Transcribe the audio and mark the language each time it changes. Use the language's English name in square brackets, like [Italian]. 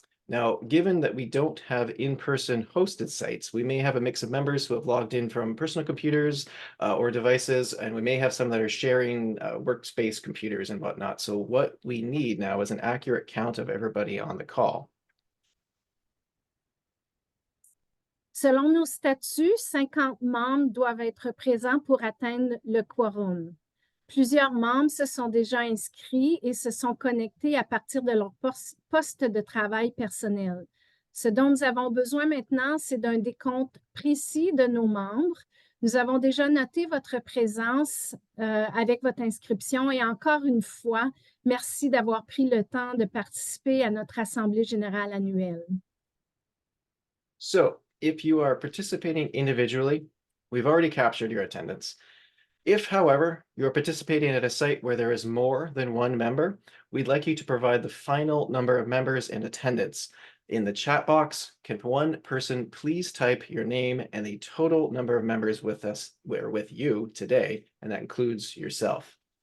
[English] Now, given that we don't have in-person hosted sites, we may have a mix of members who have logged in from personal computers or devices, and we may have some that are sharing workspace computers and whatnot. So what we need now is an accurate count of everybody on the call. [French] Selon nos statuts, 50 membres doivent être présents pour atteindre le quorum. Plusieurs membres se sont déjà inscrits et se sont connectés à partir de leur poste de travail personnel. Ce dont nous avons besoin maintenant, c'est d'un décompte précis de nos membres. Nous avons déjà noté votre présence avec votre inscription et encore une fois, merci d'avoir pris le temps de participer à notre assemblée générale annuelle. [English] So, if you are participating individually, we've already captured your attendance. If, however, you're participating at a site where there is more than one member, we'd like you to provide the final number of members in attendance. In the chat box, can one person please type your name and the total number of members with us, or with you today, and that includes yourself.